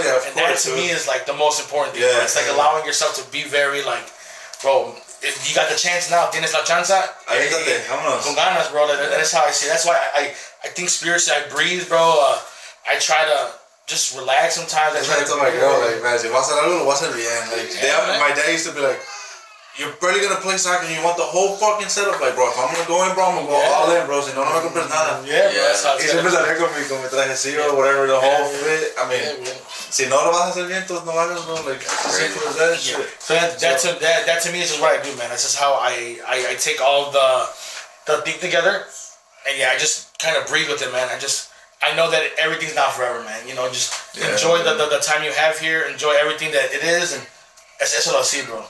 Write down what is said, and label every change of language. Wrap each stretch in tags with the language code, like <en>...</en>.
<en>And that to me is like the most important thing. It's like allowing yourself to be very like, bro. If you got the chance now,</en> <es>tienes la chance. Con ganas,</es> <en>bro. That's how I see it. That's why I think spiritually I breathe, bro. I try to just relax sometimes. I try to tell my girl, like, man,</en> <es>si vas a hacer algo, lo vas a hacer bien.</es> <en>Like, my dad used to be like, you're barely gonna play soccer and you want the whole fucking setup. Like, bro, if I'm gonna go in, bro, I'm gonna go all in, bro.</en> <es>Si no, no me compres nada. Y siempre salía con mi trajecillo,</es> <en>whatever, the whole fit. I mean,</en> <es>si no lo vas a hacer bien, entonces no hagas, bro.</es> <en>Like, as simple as that shit. So that to me is just what I do, man. That's just how I take all the thing together. And I just kind of breathe with it, man. I know that everything's not forever, man. You know, just enjoy the time you have here. Enjoy everything that it is, and</en> <es>eso lo así,</es> <en>bro.</en>